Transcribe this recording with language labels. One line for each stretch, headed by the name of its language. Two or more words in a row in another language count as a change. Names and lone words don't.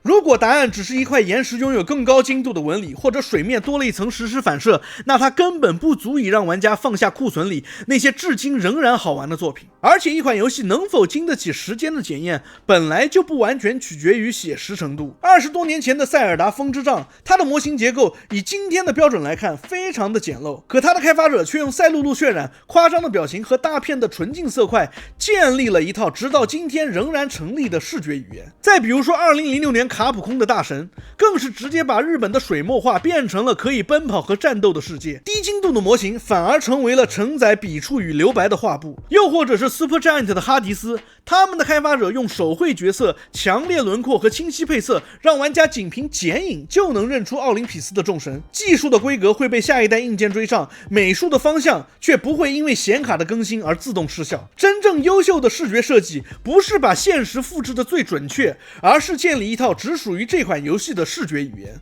Chinese: 如果答案只是一塊岩石擁有更高精度的紋理，或者水面多了一層實時反射，那它根本不足以讓玩家放下庫存裡那些至今仍然好玩的作品。而且一款遊戲能否經得起時間的檢驗，本來就不完全取決於寫實程度。20多年前的塞爾達風之杖，它的模型結構以今天的標準來看非常的簡陋，可它的開發者卻用赛璐璐渲染、誇張的表情和大片的纯淨色塊，建立了一套直到今天仍然成立的視覺語言。再比如說2006年卡普空的大神，更是直接把日本的水墨畫變成了可以奔跑和戰鬥的世界，低精度的模型反而成為了承載筆觸與留白的畫布。又或者是 Super Giant 的哈迪斯，他們的開發者用手繪角色、強烈輪廓和清晰配色，讓玩家僅憑剪影就能認出奧林匹斯的眾神。技術的規格會被下一代硬件追上，美術的方向卻不會因為顯卡的更新而自動失效。真正優秀的視覺設計不是把現實複製的最準確，而是建立一套只屬於這款遊戲的視覺語言。